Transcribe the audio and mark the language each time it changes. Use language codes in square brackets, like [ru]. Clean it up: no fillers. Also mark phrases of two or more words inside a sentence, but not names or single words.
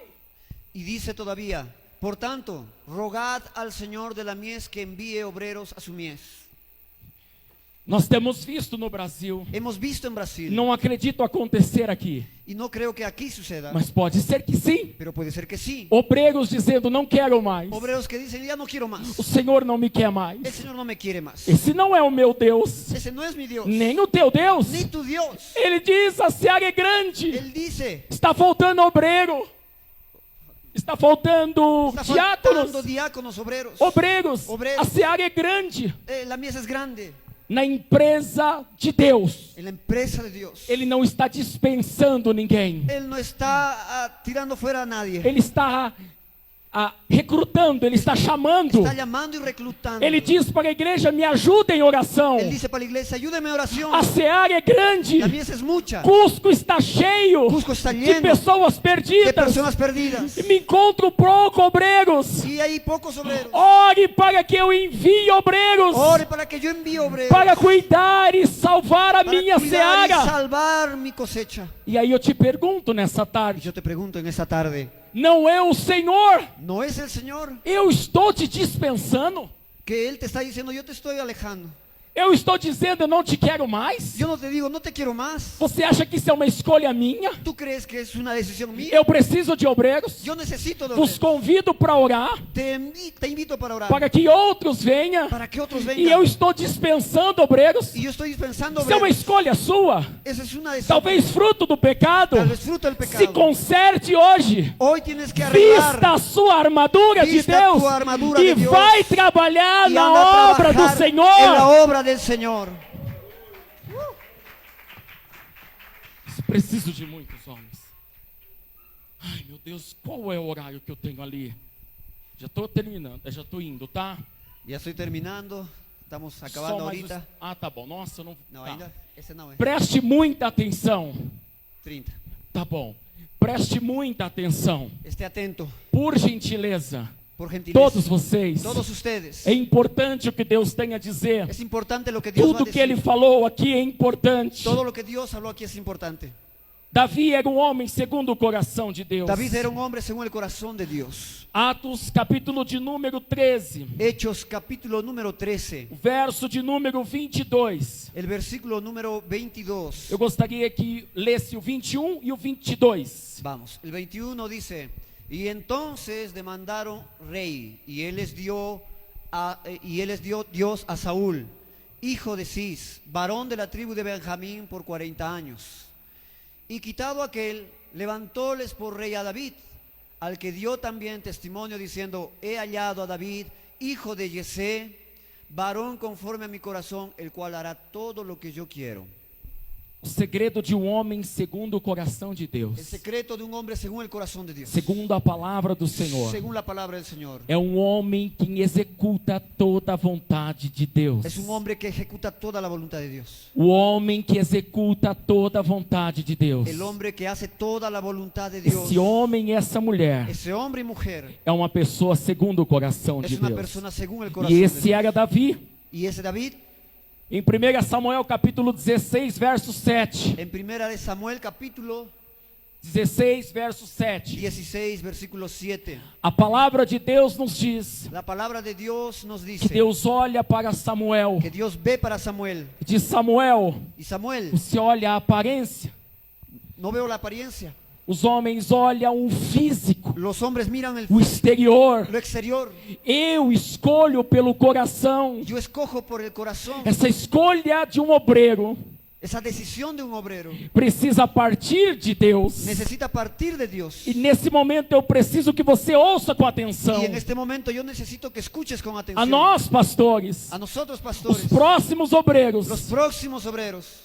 [es] Y dice todavía, por tanto, rogad al Señor de la mies que envíe obreros a su mies. [pt] Nós temos visto no Brasil, [es] Hemos visto en Brasil, [pt] não acredito acontecer aqui, [es] y no creo que aquí suceda, [pt] mas pode ser que sim. [es] pero puede ser que sí. [pt] Obreiros dizendo: não quero mais. [es] Obreros que dicen, ya no quiero [pt] O [es] más. [pt] Senhor não me quer mais. [es] El Señor no me quiere más. [pt] Esse não é o meu Deus, [es] Ese no es mi Dios, [pt] nem o teu Deus. [es] ni tu Dios. [pt] Ele diz: a seara é grande, [es] Él dice, [pt] está faltando obreiro, está faltando [es] está faltando [pt] diáconos, [es] diáconos, obreros. [pt] obreiros. Obreiros. A seara é grande. [es] La mies es grande. [pt] Na empresa de Deus, [es] En la empresa de Dios. [pt] Ele não está dispensando ninguém. [es] Él no está tirando fuera a nadie. [pt] Ele está recrutando, Ele está chamando. [es] Está llamando y reclutando. [pt] Ele diz para a igreja: me ajuda em oração. [es] Él dice para la iglesia, ayúdeme en oración. [pt] A seara é grande. [es] La mies es mucha. [pt] Cusco está cheio [es] Cusco está [pt] de [es] lleno [pt] pessoas [es] de [pt] perdidas. [es] personas perdidas. [pt] E me encontro pouco obreiros. [es] Y hay pocos obreros. [pt] Ore para que eu envie obreiros [es] Ore para que yo envíe obreros. [pt] para cuidar e salvar a [es] para [pt] minha [es] cuidar y [pt] seara. [es] salvar mi cosecha. [pt] E aí eu te pergunto nessa [es] Y [pt] tarde: [es] yo te pregunto en esta tarde, [pt] não é o Senhor? [es] ¿no es el Señor [pt] Eu estou te dispensando? [es] que Él te está diciendo, yo te estoy alejando? [pt] Eu estou dizendo: eu não te quero mais? [es] Yo no te digo, no te quiero más. [pt] Você acha que isso é uma escolha minha? [es] ¿Tú crees que es una decisión mía? [pt] Eu preciso de obreiros. [es] Yo necesito de [pt] Vos [es] obreros. [pt] convido para orar, [es] Te invito para orar. [pt] para que outros venham. [es] Para que otros [pt] E eu [es] vengan. [pt] estou dispensando obreiros. [es] Y yo estoy dispensando [pt] Isso é uma [es] obreros. [pt] escolha sua. [es] Esa es una decisión. [pt] Talvez fruto do pecado. [es] Tal vez fruto del [pt] Se [es] pecado. [pt] conserte hoje. [es] Hoy tienes que [pt] Vista [es] arreglar [pt] a sua armadura de [es] Vista [pt] Deus [es] tua armadura [pt] e [es] de Deus. [pt] vai trabalhar [es] y [pt] na [es] anda a [pt] obra do [es] trabajar en [pt] Senhor. [es] la obra del Señor. [pt] Preciso de muitos homens. Ai, meu Deus, qual é o horário que eu tenho ali? Já estou terminando, já estou indo, tá? [es] Ya estoy terminando. Estamos [pt] Só [es] acabando [pt] mais [es] ahorita. [pt] tá bom. Nossa, eu não. [es] No, [pt] Tá. ainda. [es] Ese no es. [pt] Preste muita atenção. 30. Tá bom. Preste muita atenção. [es] Esté atento, [pt] Por gentileza, [es] por gentileza. [pt] todos vocês. [es] Todos ustedes. [pt] É importante o que Deus tem a dizer. [es] Es importante lo que Dios va a [pt] Tudo que [es] decir. [pt] Ele falou aqui é importante. [es] Todo lo que Dios habló aquí es importante. [pt] Davi era um homem segundo o coração de Deus. [es] David era un hombre según el corazón de Dios. [pt] Atos, capítulo de número 13, [es] Hechos capítulo número 13, [pt] verso de número 22. [es] el versículo número 22. [pt] Eu gostaria que lesse o 21 e o 22. [es] Vamos, el 21 dice, y entonces demandaron rey, y él les dio Dios a Saúl, hijo de Cis, varón de la tribu de Benjamín por 40 años. Y quitado aquel, levantóles por rey a David, al que dio también testimonio diciendo, he hallado a David, hijo de Yesé, varón conforme a mi corazón, el cual hará todo lo que yo quiero. [pt] O segredo de um homem segundo o coração de [es] El [pt] Deus, [es] secreto de un hombre según el corazón de Dios, [pt] segundo a palavra do Senhor, [es] según la palabra del Señor. [pt] é um homem que executa toda a vontade de Deus. [es] Es un hombre que ejecuta toda la voluntad de Dios. [pt] O homem que executa toda a vontade de Deus. [es] El hombre que hace toda la voluntad de Dios. [pt] Esse homem e essa mulher [es] Ese hombre y mujer [pt] é uma pessoa segundo o coração [es] es [pt] de [es] una [pt] Deus. [es] persona según el corazón [pt] E [es] de [pt] esse [es] Dios. [pt] era Davi. [es] Y ese David, [pt] Em 1 Samuel capítulo 16, verso 7. [es] en primera de Samuel capítulo [pt] 16, verso 7. [es] 16, versículo 7. [pt] A palavra de Deus nos diz [es] La palabra de Dios nos [pt] que [es] dice [pt] Deus olha para Samuel [es] que Dios ve para Samuel. [pt] e diz: Samuel, [es] Y Samuel, [pt] você olha a aparência, [es] no veo la apariencia. [pt] os homens olham o físico, [es] Los hombres miran [pt] o exterior. [es] lo exterior. [pt] Eu escolho pelo coração. [es] Yo escojo por el corazón. [pt] Essa escolha de um obreiro [es] Esa decisión de un obrero [pt] precisa partir de Deus. [es] necesita partir de Dios. [pt] E nesse momento eu preciso que você ouça com atenção. [es] Y en este momento yo necesito que escuches con [pt] A [es] atención. [pt] nós, pastores, [es] A nosotros, [pt] os [es] pastores, [pt] próximos obreiros, [es] los próximos obreros,